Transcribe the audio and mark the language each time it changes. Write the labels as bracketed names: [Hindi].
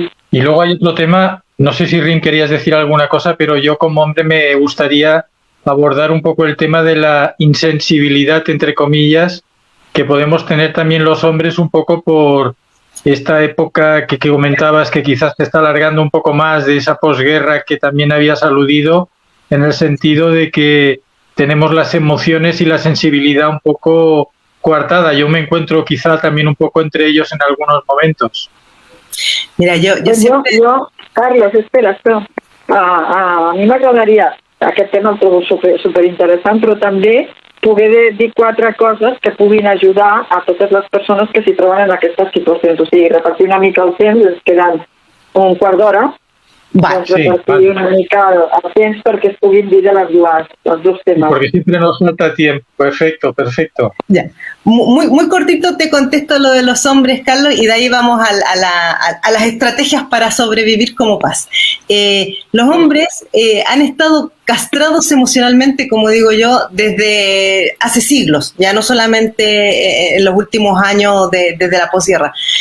[Spanish] Y luego hay otro tema, no sé si Rin querías decir alguna cosa, pero yo como hombre me gustaría abordar un poco el tema de la insensibilidad, entre comillas, que podemos tener también los hombres un poco por esta época que comentabas, que quizás se está alargando un poco más, de esa posguerra que también habías aludido, en el sentido de que tenemos las emociones y la sensibilidad un poco coartada. Yo me encuentro quizá también un poco entre ellos en algunos momentos. Mira, yo Carlos, espera. [Catalan] A mi m'agradaria aquest tema, el trobo superinteressant, però també poder dir 4 coses que puguin ajudar a totes les persones que s'hi troben en aquestes situacions. O sigui, repartir una mica el temps, ens queden un quart d'hora, repartir una mica el temps perquè es puguin dir [Spanish] de los dos temas. Porque siempre nos falta tiempo. Perfecto. Ya. Muy cortito te contesto lo de los hombres, Carlos, y de ahí vamos a las estrategias para sobrevivir como paz. Los hombres han estado castrados emocionalmente, como digo yo, desde hace siglos, ya no solamente en los últimos años desde la posguerra.